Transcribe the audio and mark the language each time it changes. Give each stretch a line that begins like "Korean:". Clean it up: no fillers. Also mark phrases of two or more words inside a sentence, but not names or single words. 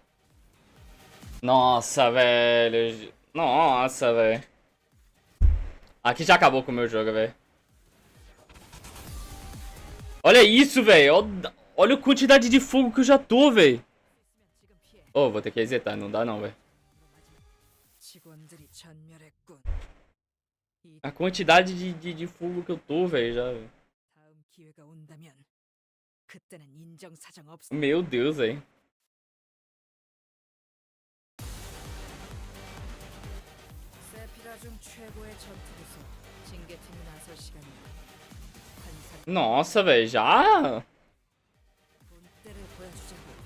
Portuguese: Nossa, velho. Nossa, velho. Aqui já acabou com o meu jogo, velho. Olha isso, velho. Olha a quantidade de fogo que eu já tô, velho. Oh, vou ter que resetar. Não dá não, velho.
Korean: 직원들이 전멸했군.
Portuguese: A quantidade de fogo que eu tô, velho, já...
Korean: 다음 기회가 온다면 그때는 인정사정 없어.
Portuguese: Meu Deus, velho.
Korean: 세피라 중 최고의 전투부서 징계팀이 나설 시간이야. 환상
Portuguese: Nossa, velho, já?
Korean: 본때를 보여주자고.